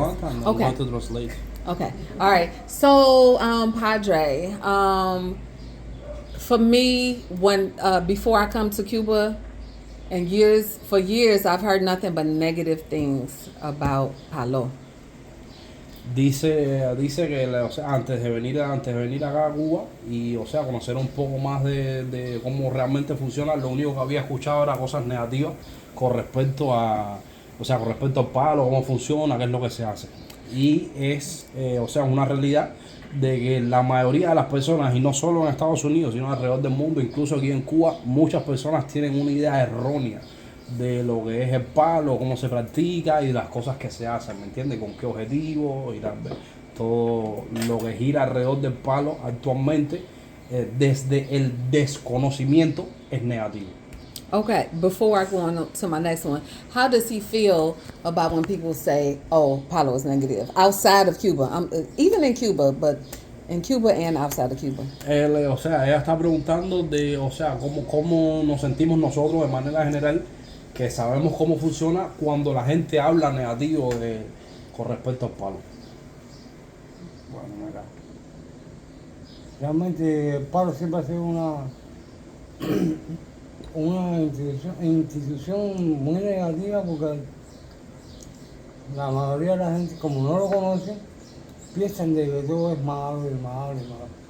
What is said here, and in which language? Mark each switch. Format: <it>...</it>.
<en>What? And I'm Okay. going to translate. Okay. All right. So, Padre, for me, when before I come to Cuba, and for years, I've heard nothing but negative things about Palo.</en> <es>Dice que o sea, antes de venir acá a Cuba y o sea conocer un poco más de cómo realmente funciona, lo único que había escuchado era cosas negativas con respecto a con respecto al palo, cómo funciona, qué es lo que se hace. Y es una realidad de que la mayoría de las personas, y no solo en Estados Unidos, sino alrededor del mundo, incluso aquí en Cuba, muchas personas tienen una idea errónea de lo que es el palo, cómo se practica y las cosas que se hacen, ¿me entiendes? Con qué objetivo y tal vez. Todo lo que gira alrededor del palo actualmente, desde el desconocimiento, es negativo.</es> <en>Okay, before I go on to my next one, how does he feel about when people say, "Oh, Palo is negative" outside of Cuba? Even in Cuba, but in Cuba and outside of Cuba.</en> <es>Ella está preguntando cómo nos sentimos nosotros de manera general, que sabemos cómo funciona cuando la gente habla negativo con respecto al palo. Bueno, mira, realmente el palo siempre ha sido una institución muy negativa porque la mayoría de la gente, como no lo conoce, piensan de que todo es malo y malo y malo.</es>